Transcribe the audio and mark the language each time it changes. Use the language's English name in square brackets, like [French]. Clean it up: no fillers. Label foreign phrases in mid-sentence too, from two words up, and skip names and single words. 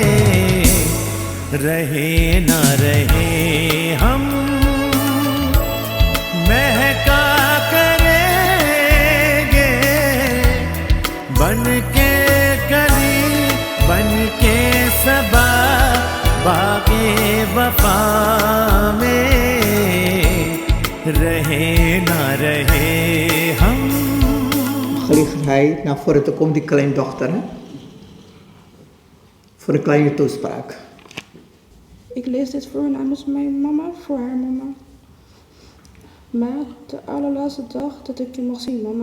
[Hindi] रहे ना रहे हम महका करेंगे बन के कली बन के सबा बागे वफा में रहे ना रहे हम. [Dutch] Gelegenheid naar voren te komen, die kleindochter, hè? Voor een kleine toespraak. Ik lees dit voor namens mijn mama, voor haar mama. Maar de allerlaatste dag dat ik je mag zien, mama.